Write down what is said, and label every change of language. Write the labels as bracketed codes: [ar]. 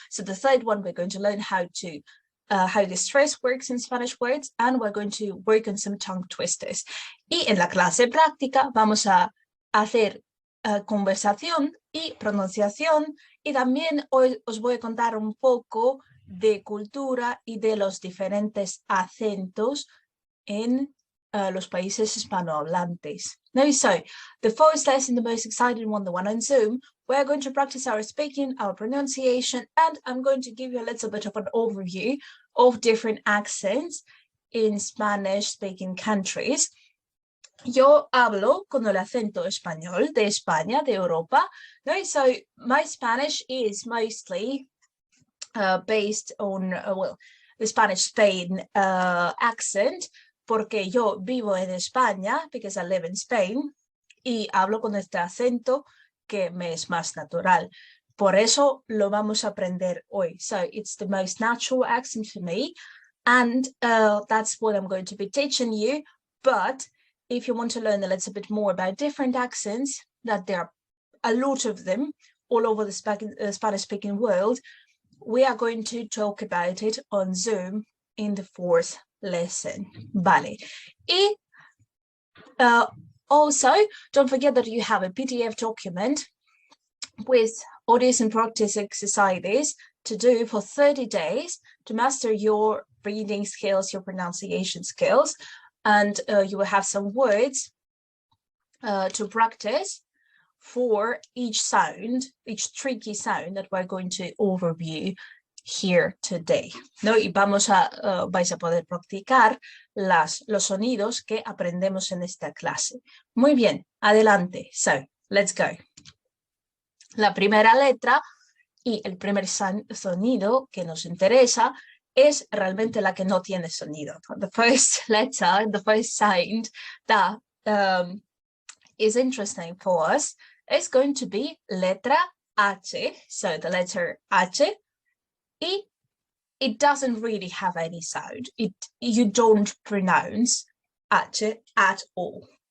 [en] So the third one, we're going to learn how the stress works in Spanish words, and we're going to work on some tongue twisters. [es] Y en la clase práctica vamos a hacer conversación y pronunciación, y también hoy os voy a contar un poco de cultura y de los diferentes acentos en los países hispanohablantes. [en] Now, so the first lesson, the most exciting one, the one on Zoom, we're going to practice our speaking, our pronunciation, and I'm going to give you a little bit of an overview of different accents in Spanish-speaking countries. [es] Yo hablo con el acento español de España, de Europa. [en] No? So my Spanish is mostly based on, the Spanish-Spain accent, [es] porque yo vivo en España, [en] because I live in Spain, [es] y hablo con este acento que me es más natural. Por eso lo vamos a aprender hoy. [en] So it's the most natural accent for me, and that's what I'm going to be teaching you. But if you want to learn a little bit more about different accents, that there are a lot of them all over the Spanish-speaking world, we are going to talk about it on Zoom in the 4th lesson. Vale. Y also, don't forget that you have a PDF document with audios and practice exercises to do for 30 days to master your reading skills, your pronunciation skills, and you will have some words to practice for each sound, each tricky sound that we're going to overview here today. [es] ¿No? Y vais a poder practicar los sonidos que aprendemos en esta clase. Muy bien, adelante. [en] So, let's go. [es] La primera letra y el primer sonido que nos interesa es realmente la que no tiene sonido. [en] The first letter, the first sound that is interesting for us is going to be letra H, so the letter H. It doesn't really have any sound. You don't pronounce H at all.